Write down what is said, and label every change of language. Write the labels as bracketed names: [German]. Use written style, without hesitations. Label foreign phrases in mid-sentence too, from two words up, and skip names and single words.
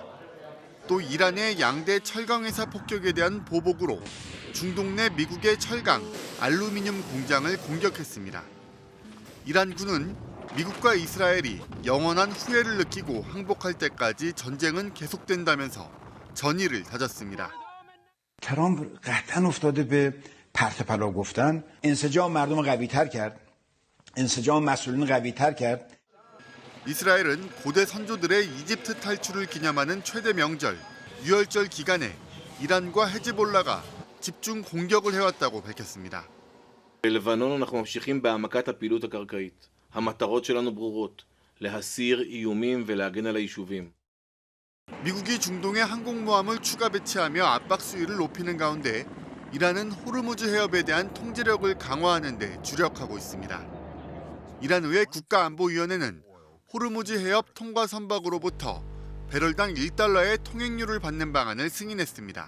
[Korean] 또 이란의 양대 철강회사 폭격에 대한 보복으로 중동 내 미국의 철강, 알루미늄 공장을 공격했습니다. 이란군은 미국과 이스라엘이 영원한 후회를 느끼고 항복할 때까지 전쟁은 계속된다면서 전의를 다졌습니다. [Persian] ترامپ قطعا افتاده به پرت پلا گفتن انسجام مردم قوی‌تر کرد انسجام مسئولین قوی‌تر کرد. [Korean] 이스라엘은 고대 선조들의 이집트 탈출을 기념하는 최대 명절 유월절 기간에 이란과 헤즈볼라가 집중 공격을 해왔다고 밝혔습니다. [Hebrew] בלבנון אנחנו ממשיכים בהעמקת הפעילות הקרקעית. המטרות שלנו ברורות: להסיר איומים ולהגן על היישובים. [Korean] 미국이 중동에 항공모함을 추가 배치하며 압박 수위를 높이는 가운데 이란은 호르무즈 해협에 대한 통제력을 강화하는 데 주력하고 있습니다. 이란 의회 국가안보위원회는 호르무즈 해협 통과 선박으로부터 배럴당 1달러의 통행료를 받는 방안을 승인했습니다.